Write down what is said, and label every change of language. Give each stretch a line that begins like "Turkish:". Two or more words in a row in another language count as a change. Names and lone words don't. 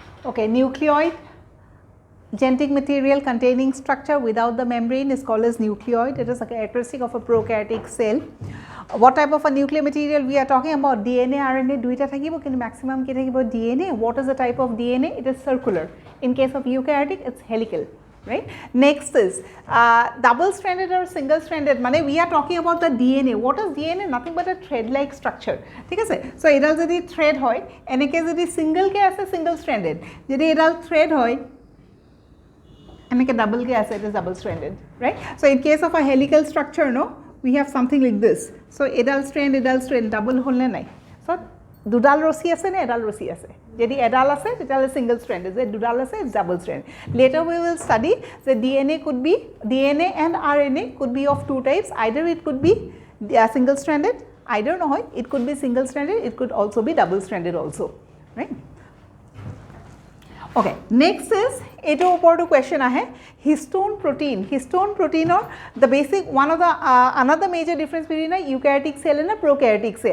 English: Okay, nucleoid, genetic material containing structure without the membrane is called as nucleoid. It is a characteristic of a prokaryotic cell. What type of a nuclear material we are talking about? DNA, RNA,
Assamese: দুটা থাকিব, কিন্তু মেক্সিমাম কি থাকিব
English: DNA. What is the type of DNA? It is circular. In case of eukaryotic, it's helical, right? Next is double stranded or single stranded. Mane we are talking about the DNA. What is DNA? Nothing but a thread like structure.
Assamese: ঠিক আছে? ছো এডাল যদি থ্ৰেড হয়, এনেকৈ যদি ছিংগল কে আছে
English: single stranded.
Assamese: যদি এডাল থ্ৰেড হয়, এনেকৈ ডাবল কে আছে,
English: it is double stranded, right? So in case of a helical structure, no, we have something like this.
Assamese: ছো এডাল ষ্ট্ৰেণ্ড ডাবল হ'ল নে নাই. ছো দুডাল ৰছী আছে নে এডাল ৰছী আছে। যদি এডাল আছে, তেতিয়াহ'লে
English: single stranded.
Assamese: যদি দুডাল আছে,
English: it's double strand. Later we will study the DNA and RNA could be of two types. Either it could be single stranded, either no, it could be single stranded, it could also be double stranded also, right? Okay, next is
Assamese: এইটো ওপৰত তো কোৱেশ্চন আছে
English: histone protein or the basic one of the another major difference between a eukaryotic cell and a prokaryotic cell.